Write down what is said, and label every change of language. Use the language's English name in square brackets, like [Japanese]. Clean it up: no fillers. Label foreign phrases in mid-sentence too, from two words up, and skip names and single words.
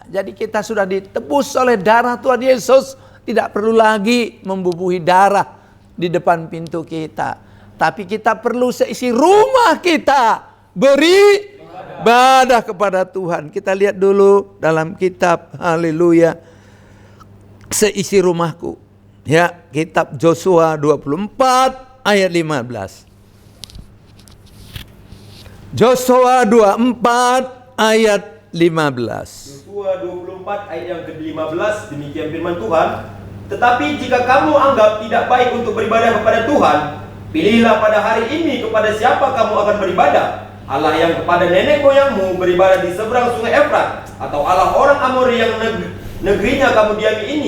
[Indonesian] Jadi kita sudah ditebus oleh darah Tuhan Yesus, tidak perlu lagi membubuhi darah di depan pintu kita. Tapi kita perlu seisi rumah kita beribadah kepada Tuhan. Kita lihat dulu dalam kitab Haleluya, seisi rumahku. Ya, kitab Josua 24 ayat 15. Josua 24 ayat 15. Yosua 24 ayat yang ke-15, demikian firman Tuhan. Tetapi jika kamu anggap tidak baik untuk beribadah kepada Tuhan, pilihlah pada hari ini kepada siapa kamu akan beribadah. Allah yang kepada nenek moyangmu beribadah di seberang sungai Efrat, atau Allah orang Amori yang negerinya kamu diami ini.